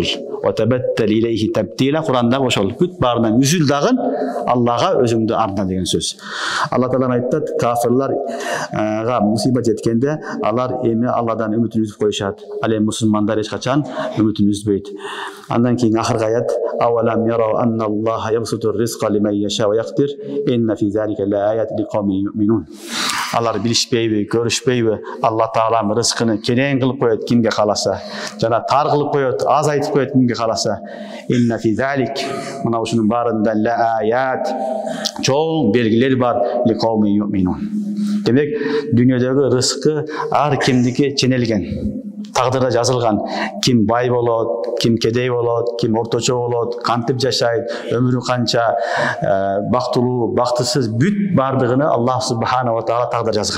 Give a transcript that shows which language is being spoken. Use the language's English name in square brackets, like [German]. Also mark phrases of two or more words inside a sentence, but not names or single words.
[Arabic] وتبتل إليه تبتيلا. [Kyrgyz] Куранда ошол бүт баарынан үзүл дагы Аллага өзүңдү арна деген сөз. Алла таала айтат, кафирларга мусибат жеткенде алар эми Алладан үмүтүн үзүп коюшат. Ал эми мусулмандар эч качан үмүтүн үзбөйт. Андан кийин ахыркы аят [Arabic] أولم يروا أن الله يبسط الرزق لمن يشاء ويقدر إن في ذلك لآيات لقوم يؤمنون. [Kyrgyz] Алар билишпейби, көрүшпейби? Алла таала рызкыны кенен кылып коет кимге кааласа, жана тар кылып коет, аз айтып коет кимге кааласа. [Arabic] إن في ذلك, [Kyrgyz] мына ушунун баарында лааят, чоң белгилер бар [Arabic] لقوم يؤمنون. [Kyrgyz] Демек, дүйнөдөгү рызкы ар кимдики ченелген. Тагдырда жазылган. Ким бай болот, ким кедей болот, ким орточо болот, кантип жашайт, өмүрү канча, бактылуу, бактысыз, бүт бардыгыны Аллах [Arabic] سبحانه تعالى [Kyrgyz] тагдыр жазган.